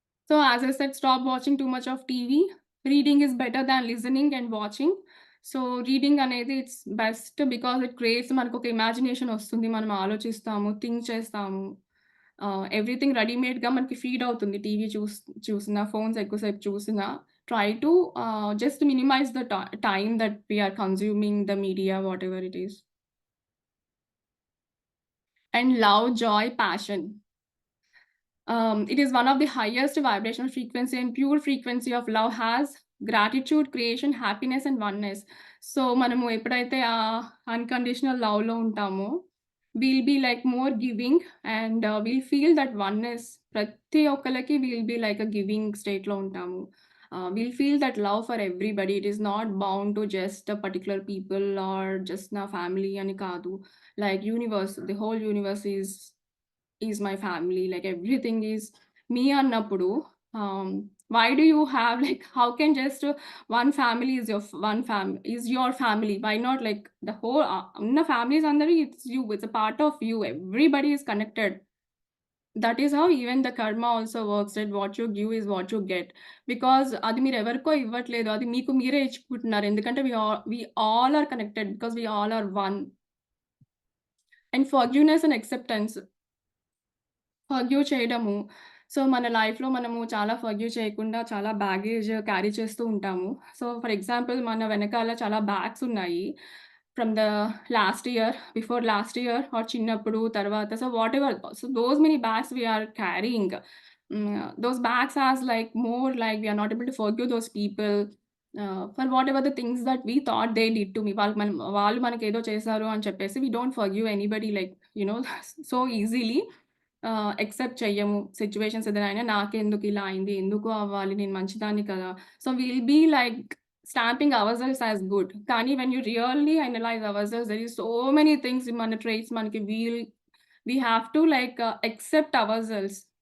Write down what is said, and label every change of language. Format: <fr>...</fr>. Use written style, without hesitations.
<en>So, as I said, stop watching too much of TV. Reading is better than listening and watching. So, reading అనేది it's best because it creates,</en> <te>మనకొక imagination వస్తుంది. మనం ఆలోచిస్తాము, think చేస్తాము. Everything రెడీమేడ్‌గా మనకి feed అవుతుంది. TV చూసినా, phones ఎక్కువసేపు చూసినా.</te> <en>try to just minimize the time that we are consuming the media, whatever it is. And love, joy, passion. It is one of the highest vibrational frequency and pure frequency of love has gratitude, creation, happiness and oneness.</en> <te>So మనము ఎప్పుడైతే ఆ unconditional లవ్‌లో ఉంటామో,</te> <en>Will be like more giving and will feel that oneness.</en> <te>ప్రతి ఒక్కళ్ళకి</te> <en>will be like a giving</en> <te>స్టేట్‌లో ఉంటాము.</te> <en>Will feel that love for everybody. It is not bound to just particular people or just</en> <te>నా family అని కాదు.</te> <en>Like universe, the whole universe is my family. Like everything is me అన్నప్పుడు why do you have like how can just one family is your one family is your family? Why not like the whole ఉన్న families అందరూ it's you, it's a part of you, everybody is connected. That is how even the karma also works, that what you give is what you get.</en> <te>Because అది మీరు ఎవరికో ఇవ్వట్లేదు, అది మీకు మీరే ఇచ్చుకుంటున్నారు.</te> <en>ఎందుకంటే we all are connected because we all are one. And forgiveness and acceptance.</en> <te>Forgive చేయడము. So, మన లైఫ్‌లో మనము చాలా ఫర్‌గివ్ చేయకుండా చాలా బ్యాగేజ్ క్యారీ చేస్తూ ఉంటాము.</te> <en>so, for example</en> <te>మన వెనకాల చాలా బ్యాగ్స్ ఉన్నాయి.</te> <en>From the last year, before last year or చిన్నప్పుడు, తర్వాత so, whatever. So, those many bags we are carrying. Those bags has like more like we are not able to forgive those people for whatever the things that we thought they did to me.</en> <te>వాళ్ళు మనకేదో చేశారు అని చెప్పేసి</te> <en>we don't forgive anybody like, you know, so easily.</en> <te>Accept చెయ్యము. Situations ఏదైనా అయినా నాకెందుకు ఇలా అయింది? ఎందుకు అవ్వాలి? నేను మంచిదాన్ని కదా!</te> <en>So, will be like stamping ourselves as good. కానీ when you really analyse ourselves there is so many things</en> <te>మన ట్రైట్స్ మనకి</te> <en>We have to like accept ourselves.</en>